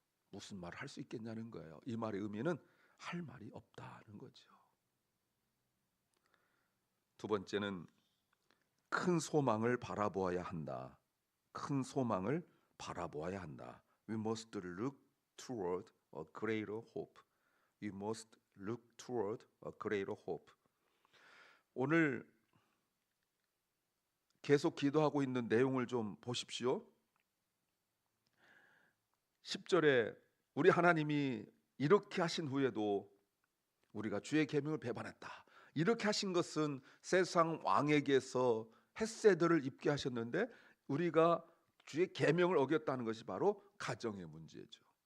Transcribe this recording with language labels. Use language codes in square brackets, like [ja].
[ko] 무슨 말을 할 수 있겠냐는 거예요. 이 말의 의미는 할 말이 없다는 거죠. 두 번째는 큰 소망을 바라보아야 한다. 큰 소망을 바라보아야 한다. [en] We must look toward a greater hope. We must look toward a greater hope. [ko] 오늘 계속 기도하고 있는 내용을 좀 보십시오. 10절에 우리 하나님이 이렇게 하신 후에도 우리가 주의 계명을 배반했다. 이렇게 하신 것은 세상 왕에게서 헤세드를 입게 하셨는데 우리가 주의 계명을 어겼다는 것이 바로 가정의 문제죠.